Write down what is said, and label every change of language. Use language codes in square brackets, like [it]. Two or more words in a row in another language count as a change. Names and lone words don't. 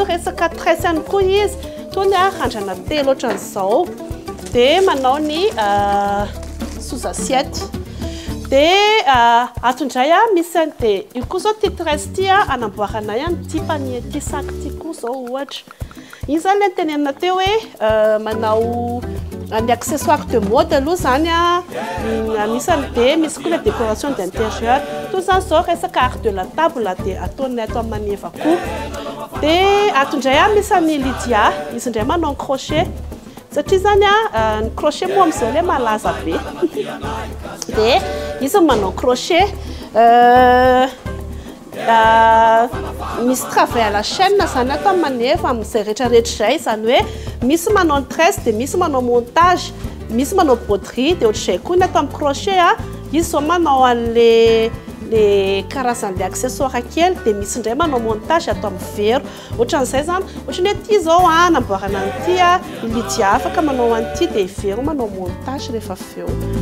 [mg] resaka tresse ihany koa izy tony randrana telo ohatran'izao dia manao ny [fr] sous assiette [mg] dia atondray misy dia io koa zao ty tresse ty anamboarana ihany ty panier ty sac ty koa zao ohatra iny zany le tenenina teo hoe manao ny [fr] accessoire de mode [mg] aloha zany anisany dia misy koa [fr] la décoration d'intérieur [mg] to zany zao resaka [fr] art de la table [mg] dia ataonay ato amin'ny maneva koa dia atondray misy any Lydia izy indray manao crochet satria zany ny crochet moa amin'izao le malaza be dia izy manao crochet misy [fr] travail à la chaîne [mg] zany atao maneva amin'izay rehetrarehetra zay zany hoe misy manao tresse dia misy manao montage misy manao broderie dia ohatr'izay koa ny atao amin'ny crochet izy zao manao an'le karazan'le accessoire kely dia misy indray manao montage atao amin'ny vero ohatran'izay zany ohatrany hoe ty zao namboarana an'ity Lydia afaka manao an'ity dia vero manao montage rehefa avy eo